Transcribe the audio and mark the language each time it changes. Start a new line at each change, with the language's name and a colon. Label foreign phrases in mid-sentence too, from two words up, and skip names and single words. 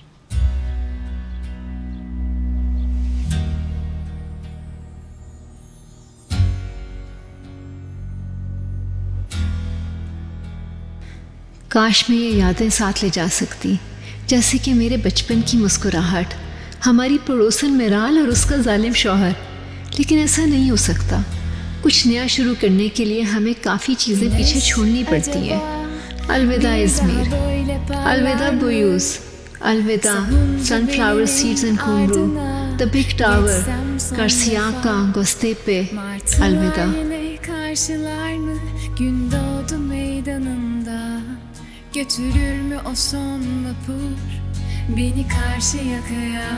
Hindi: काश मैं ये यादें साथ ले जा सकती, जैसे कि मेरे बचपन की मुस्कुराहट, हमारी पड़ोसन मिराल और उसका जालिम शौहर। लेकिन ऐसा नहीं हो सकता। कुछ नया शुरू करने के लिए हमें काफ़ी चीज़ें पीछे छोड़नी पड़ती हैं। अलविदा इज़मीर, अलविदा बुयूस, अलविदा
English: sunflower seeds and
Hindi: कुमरू,
English: the big tower,
Hindi: Karşıyaka, Göztepe, अलविदा।
Turkish: Karşılar mı gün doğdu meydanında? Götürür mü o son vapur beni Karşıyaka'ya?